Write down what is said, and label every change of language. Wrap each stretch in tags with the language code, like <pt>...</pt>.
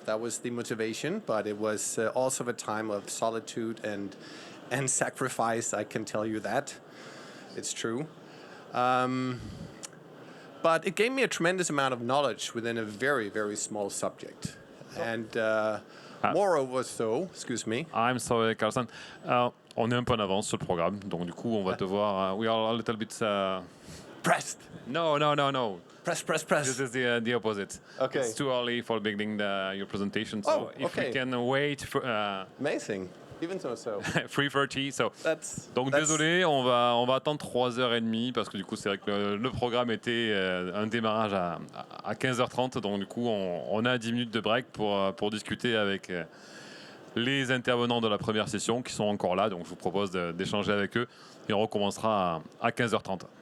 <en>That was the motivation, but it was also a time of solitude and sacrifice. I can tell you that. It's true. But it gave me a tremendous amount of knowledge within a very, very small subject. And moreover so, excuse me. I'm sorry, Carsten.</en> <fr>On est un peu en avance sur le programme, donc du coup, on va devoir...</fr> <en>we are a little bit... Pressed. No. Press. This is the opposite. Okay. It's too early for beginning your presentation, so if we can wait for... Amazing. Even so. 3:30. So. Donc that's</en> <fr>désolé, on va attendre 3h30 parce que du coup c'est vrai que le programme était un démarrage à 15h30, donc du coup on a 10 minutes de break pour discuter avec les intervenants de la première session qui sont encore là, donc je vous propose d'échanger avec eux et on recommencera à 15h30.</fr>